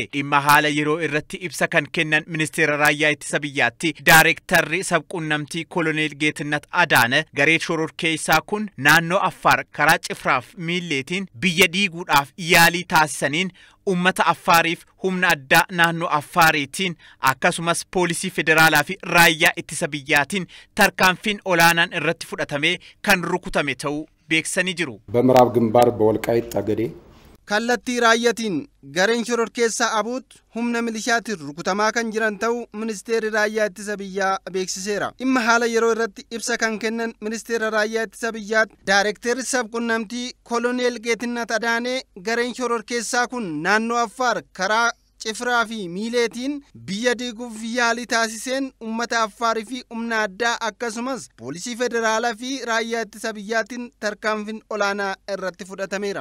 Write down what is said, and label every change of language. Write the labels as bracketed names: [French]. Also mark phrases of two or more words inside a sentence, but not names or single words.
[Oromo] Dhimma haala yeroo irratti ibsa kan kennan ministeera raayyaa ittisa biyyaatti daayirektarri sabquunnamtii koloneel Geetinnat Adaane garee shororkeessaa kun naannoo Affaar karaa Cifraaf Miilleetiin biyya diiguudhaaf yaalii taasisaniin ummata Affaariif humna addaa naannoo Affaariitiin akkasumas poolisii federaalaa fi raayyaa ittisa biyyaatiin tarkaanfiin olaanaan irratti fudhatamee kan rukutame ta'uu beeksisanii jiru. [Amharic] በምዕራብ ግንባር በወልቃይት ጠገዴ [Oromo] kallattii raayyatiin gareen shororkeessaa abuut humna milishaatiin rukutamaa kan jiran ta'uu ministeerri raayyaa ittisa biyyaa beeksiseera. Dhimma haala yeroo irratti ibsa kan kennan ministeera raayyaa ittisa biyyaatti daayirektarri sabquunnamtii koloneel Geetinnat Adaanee gareen shororkeessaa kun naannoo Affaar karaa Cifraa fi Miileetiin biyya diiguuf yaalii taasiseen ummata Affaarii fi humna addaa akkasumas poolisii federaalaa fi raayyaa ittisa biyyaatiin tarkaanfiin olaanaa irratti fudhatameera.